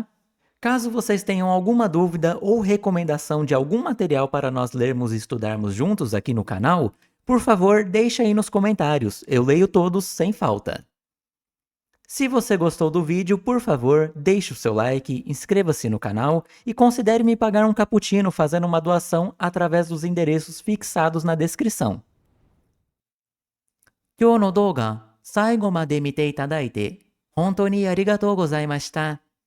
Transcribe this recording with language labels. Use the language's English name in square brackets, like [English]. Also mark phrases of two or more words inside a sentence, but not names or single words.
[Portuguese] Caso vocês tenham alguma dúvida ou recomendação de algum material para nós lermos e estudarmos juntos aqui no canal, por favor, deixe aí nos comentários, eu leio todos sem falta. Se você gostou do vídeo, por favor, deixe o seu like, inscreva-se no canal e considere me pagar um cappuccino fazendo uma doação através dos endereços fixados na descrição. [Japanese] 今日の動画、最後まで見ていただいて、本当にありがとうございました。